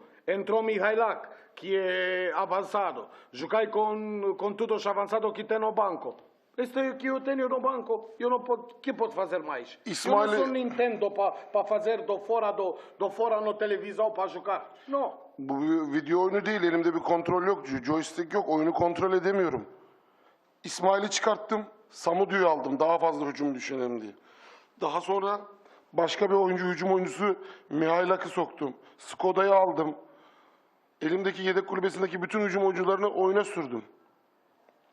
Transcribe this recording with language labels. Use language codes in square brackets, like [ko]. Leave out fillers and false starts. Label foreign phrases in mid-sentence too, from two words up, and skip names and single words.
[pt] Entrou Mihailak, que é avançado. Joguei com todos os avançados que tem no banco. Este é o que eu tenho no banco. Eu não posso, que posso fazer mais? Ismail- Eu não sou Nintendo para fazer do fora no televisão para jogar. Não. [tr] Bu bir video oyunu değil, elimde bir kontrol yok, joystick yok, oyunu kontrol edemiyorum. İsmail'i çıkarttım, Samudio'yu aldım daha fazla hücum düşünelim diye. Daha sonra başka bir oyuncu, hücum oyuncusu Mihailak'ı soktum. Skoda'yı aldım. Elimdeki yedek kulübesindeki bütün hücum oyuncularını oyuna sürdüm.